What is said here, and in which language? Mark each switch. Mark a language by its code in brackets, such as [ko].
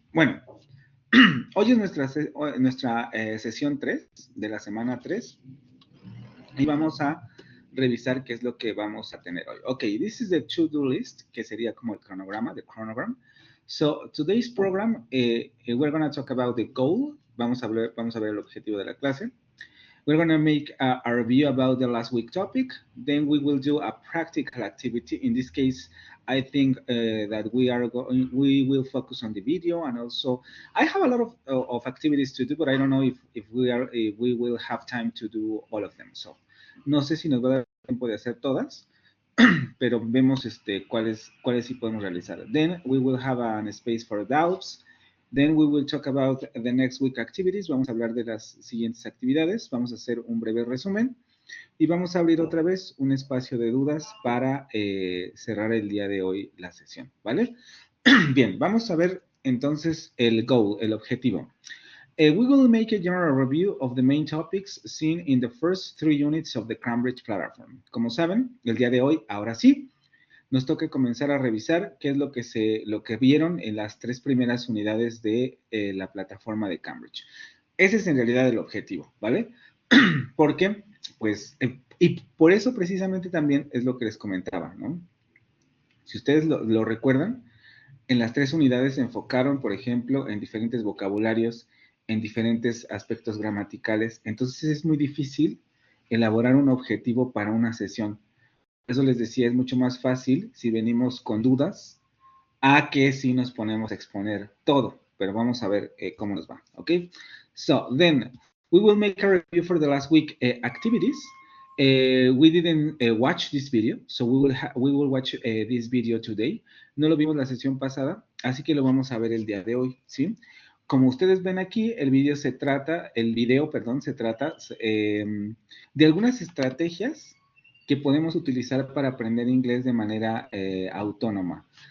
[es] Bueno, hoy es nuestra sesión 3 de la semana 3 y vamos a revisar qué es lo que vamos a tener hoy. [en] Ok, this is the to-do list, [es] que sería como el cronograma, [en] the chronogram. So, today's program, we're going to talk about the goal. [es] Vamos a ver el objetivo de la clase. [en] We're going to make a review about the last week topic. Then we will do a practical activity. In this case, I think that we will focus on the video, and also I have a lot of activities to do, but I don't know if we will have time to do all of them. [es] So, no sé si nos va a dar tiempo de hacer todas, pero vemos cuáles sí podemos realizar. [en] Then we will have an space for doubts. Then we will talk about the next week activities. [es] Vamos a hablar de las siguientes actividades. Vamos a hacer un breve resumen. Y vamos a abrir otra vez un espacio de dudas para cerrar el día de hoy la sesión, ¿vale? Bien, vamos a ver entonces el goal, el objetivo. [en] We will make a general review of the main topics seen in the first 3 units of the Cambridge platform. [es] Como saben, el día de hoy, ahora sí, nos toca comenzar a revisar qué es lo que vieron en las 3 primeras unidades de la plataforma de Cambridge. Ese es en realidad el objetivo, ¿vale? Porque, pues, y por eso precisamente también es lo que les comentaba, ¿no? Si ustedes lo recuerdan, en las 3 unidades se enfocaron, por ejemplo, en diferentes vocabularios, en diferentes aspectos gramaticales. Entonces es muy difícil elaborar un objetivo para una sesión. Por eso les decía, es mucho más fácil si venimos con dudas a que si nos ponemos a exponer todo. Pero vamos a ver cómo nos va, ¿ok? [en] So, then, we will make a review for the last week activities. We didn't watch this video, so we will watch this video today. [es] No lo vimos la sesión pasada, así que lo vamos a ver el día de hoy, ¿sí? Como ustedes ven aquí, el video se trata de algunas estrategias que podemos utilizar para aprender inglés de manera autónoma.